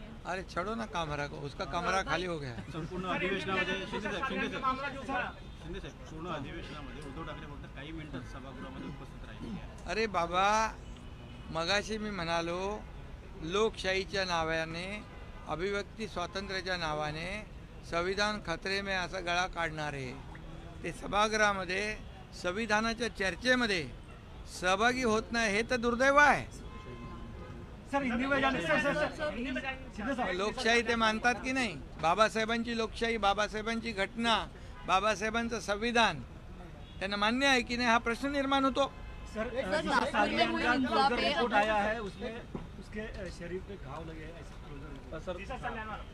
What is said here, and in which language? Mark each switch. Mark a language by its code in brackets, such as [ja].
[hi] अरे छोड़ो ना कामरा को, उसका कमरा खाली हो गया. [mr] संपूर्ण अधिवेशनामध्ये शिंदे साहेब पूर्ण अधिवेशनामध्ये उद्धव ठाकरे फक्त काही मिनिटं सभागृहामध्ये उपस्थित राहिले. अरे बाबा, मगाशी मी म्हणालो, लोकशाहीच्या नावाने, अभिव्यक्ती स्वातंत्र्याच्या नावाने [hi] संविधान खतरे में [mr] असा गळा काढणारे ते सभागृहामध्ये संविधानाच्या चर्चेमध्ये सहभागी होत नाही, हे तर दुर्दैव आहे. लोकशाही ते मानतात की नाही? बाबासाहेबांची लोकशाही, बाबासाहेबांची घटना, बाबासाहेबांचं संविधान त्यांना मान्य आहे की नाही, हा प्रश्न निर्माण होतो. [hi] सर, रिपोर्ट आया है, उसमें उसके शरीर पे घाव लगे हैं, ऐसे क्लोजर